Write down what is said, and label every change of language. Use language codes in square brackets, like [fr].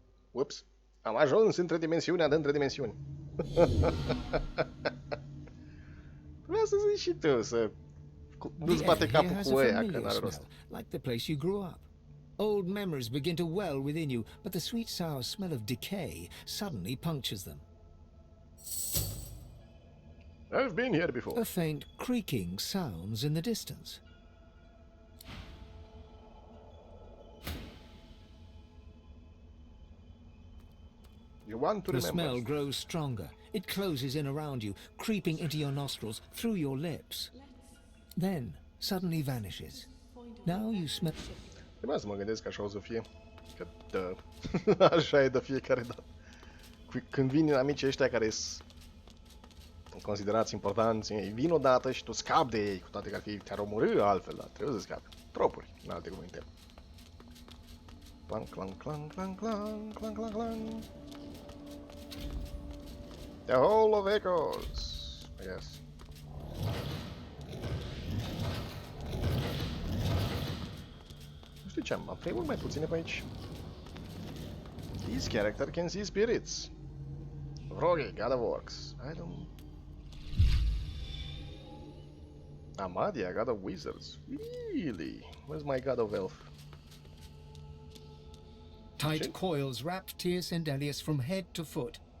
[ro] Ups. Am ajuns între dimensiunea de între dimensiuni. Trebuia să zici și tu, să nu-ți bate capul cu ăia, că n-are rost. [en] Like the place you grew up. Old memories begin to well within you, but the sweet sour smell of decay suddenly punctures them. I've been here before. A faint creaking sounds in the distance. You want to the remember. smell grows stronger. It closes in around you, creeping into your nostrils, through your lips. Then, suddenly vanishes. Now you smell... [ro] Trebuia să mă gândesc că așa o să fie. Că dă. Așa e de fiecare dată. Când vin amicii ăștia care sunt considerați importanți, vin odată și tu scapi de ei, cu toate că te-ar omorî altfel, dar trebuie să scapi. Tropuri, în alte cuvinte. [en] Clang, clang, clang, clang, clang, clang, clang, clang. The whole of echoes, I guess. [ro] Nu știu ce am frame-uri mai puține pe aici. [en] This character can see spirits. Vroge, God of Orcs. I don't... Amadia, God of Wizards. Really? Where's my God of Elf? Tight coils wrap Tyr Sendelius from head to foot.